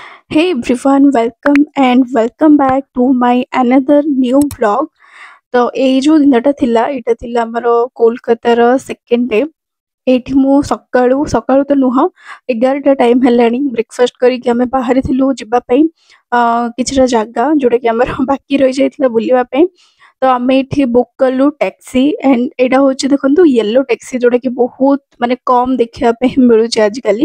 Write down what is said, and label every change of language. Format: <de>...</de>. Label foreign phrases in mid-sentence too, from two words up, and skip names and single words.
<en>Hey everyone, welcome back to my another new vlog.</en> <or>तो ଏଇ ଯୋଉ ଦିନଟା ଥିଲା ଏଇଟା ଥିଲା ଆମର କୋଲକାତାର</or> <en>second day.</en> <or>ଏଇଠି ମୁଁ ସକାଳୁ ସକାଳୁ ତ ନୁହଁ 11ଟା ଟାଇମ୍ ହେଲାଣି ବ୍ରେକଫାଷ୍ଟ କରିକି ଆମେ ବାହାରିଥିଲୁ ଯିବା ପାଇଁ କିଛିଟା ଜାଗା ଯୋଉଟାକି ଆମର ବାକି ରହିଯାଇଥିଲା ବୁଲିବା ପାଇଁ। ତ ଆମେ ଏଇଠି ବୁକ୍ କଲୁ ଟ୍ୟାକ୍ସି ଆଣ୍ଡ ଏଇଟା ହଉଛି ଦେଖନ୍ତୁ</or> <en>yellow taxi</en> <or>ଯୋଉଟାକି ବହୁତ ମାନେ କମ୍ ଦେଖିବା ପାଇଁ ମିଳୁଛି ଆଜିକାଲି।</or>